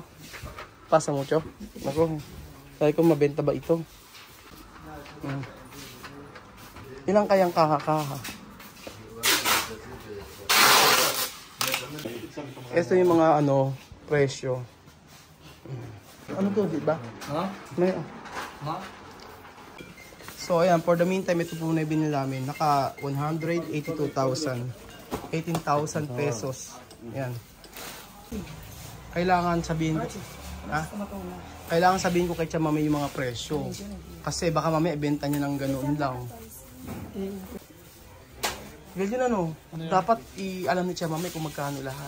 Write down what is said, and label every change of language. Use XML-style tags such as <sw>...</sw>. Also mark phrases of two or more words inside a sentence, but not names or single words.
<es>Pasa mucho?</es> <tl>Ako. Sabi ko, mabenta ba ito? Ilang kayang kaha-kaha? Ito yung mga presyo. Ano to, diba? May, So ayan,</tl> <en>for the meantime,</en> <tl>ito po na binili namin. Naka 182,000. 18,000 pesos. Ayan. Kailangan sabihin ko kay Tia Mami yung mga presyo. Kasi baka mamaya ibenta niya ng ganoon lang. Well, yun dapat alam ni Tia Mami kung magkano lahat.</tl>